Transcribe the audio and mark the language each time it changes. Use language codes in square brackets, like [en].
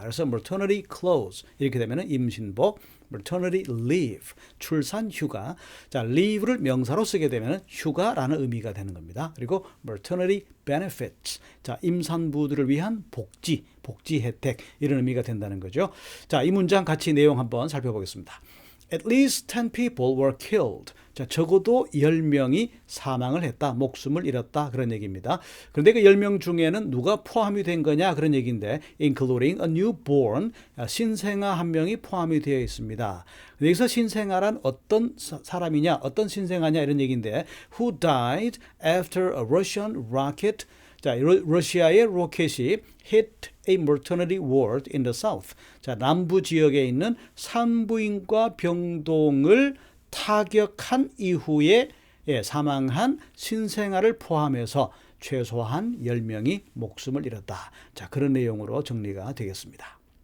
[ko] 그래서 maternity clothes 이렇게 되면 임신복, maternity leave, 출산 휴가. 자, leave를 명사로 쓰게 되면 휴가라는 의미가 되는 겁니다. 그리고 maternity benefits, 자, 임산부들을 위한 복지 혜택, 이런 의미가 된다는 거죠. 자, 이 문장 같이 내용 한번 살펴보겠습니다. [en] At least 10 people were killed. [ko] 자, 적어도 10명이 사망을 했다. 목숨을 잃었다. 그런 얘기입니다. 그런데 그 10명 중에는 누가 포함이 된 거냐? 그런 얘기인데 [en] including a newborn, [ko] 신생아 한 명이 포함이 되어 있습니다. 여기서 신생아란 어떤 사람이냐? 어떤 신생아냐? 이런 얘기인데 [en] who died after a Russian rocket. [ko] 자, 러시아의 로켓이 [en] hit a maternity ward in the south. [ko] 자, 남부 지역에 있는 산부인과 병동을 타격한 이후에 사망한 신생아를 포함해서 최소한 10명이 목숨을 잃었다. 자, 그런 내용으로 정리가 되겠습니다.